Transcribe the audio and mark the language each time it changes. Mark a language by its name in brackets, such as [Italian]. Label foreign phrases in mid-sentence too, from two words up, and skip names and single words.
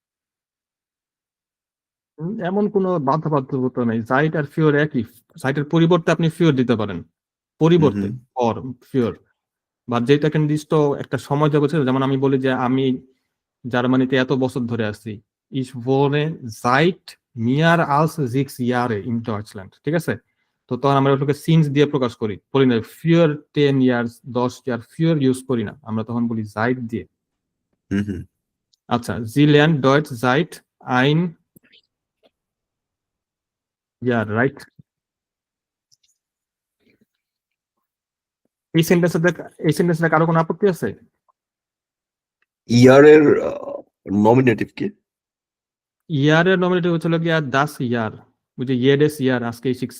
[Bangla] এমন কোনো বাধ্যবাধকতা নেই, জাইট আর ফিওর একই। জাইটের পরিবর্তে আপনি ফিওর দিতে পারেন, পরিবর্তে ফর ফিওর, বা যেটাকে নির্দিষ্ট একটা সময় যাবে। যেমন আমি বলি যে আমি জার্মানিতে এত বছর ধরে আছি, [German] ich wohne seit mehr als 6 Jahre in Deutschland, [Bangla] ঠিক আছে? তো তখন আমরা ওটাকে সিন্স দিয়ে প্রকাশ করি, বলি না [English] for 10 years 10 year, [Bangla] ফিওর ইউজ করি না, আমরা তখন বলি জাইট দিয়ে। [German] আচ্ছা, sie lernt Deutsch seit ein Jahr, [Bangla] রাইট? এই সেন্টেন্সে কারো কোনো আপত্তি আছে? ইয়ারের নমিনেটিভ কি? ইয়ারের নমিনেটিভ হচ্ছিল গিয়া [German] das Jahr, [Bangla] ওই যে [German] jedes Jahr [Bangla] আজকেই শিখছি।